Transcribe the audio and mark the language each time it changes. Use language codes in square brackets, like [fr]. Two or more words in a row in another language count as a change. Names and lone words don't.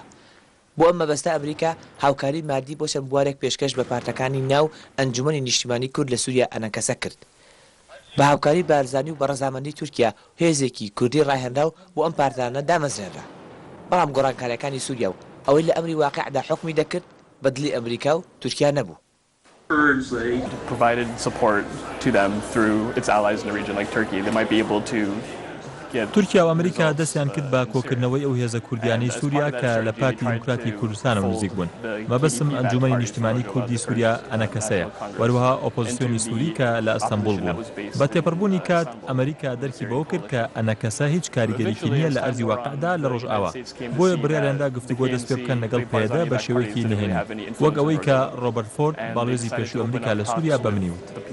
[ckb] بۆ ئەم مەبەستە ئەمریکا هاوکاری مادی بۆ چەند بوارێک پێشکەش بە پارتەکانی ناو ئەنجومەنی نیشتیمانی کورد لە سووریا ئەنەکەسە کرد. بە هاوکاری بارزانی و بە ڕەزامەندی تورکیا هێزێکی کوردی ڕاهێنرا و ئەم پارتانە دامەزرێنرا. بەڵام گۆڕانکاریەکانی سووریا و ئەوەی لە ئەمری واقعدا حکمی دەکرد بەدلی ئەمریکا و تورکیا نەبوو. [en] provided support to them through its allies in the region like Turkey. They might be able to [ckb] تورکیا و ئەمریکا دەستیان کرد بە کۆکردنەوەی ئەو هێزە کوردیانی سووریا کە لە پارتی دیموکراتی کوردستانەوە نزیک بوون. مەبەستم ئەنجومەنی نیشتیمانی کوردی سووریا ئەنەکەسەیە وەروەها ئۆپۆزیسیۆنی سووری کە لە ئەستەمبول بوون. بە تێپەڕبوونی کات ئەمریکا دەرکی بەوە کرد کە ئەنەکەسە هیچ کاریگەریکی نییە لە ئەرزی واقعدا لە ڕۆژئاوا بۆیە بڕیاریاندا گفتوگۆ دەست پێ بکەن لەگەڵ پەیەدە بە شێوەیەکی نهێنی وەک ئەوەی کە ڕۆبەرت فۆرد باڵێزی پێشووی ئەمریکا لە سووریا بەمنی وت.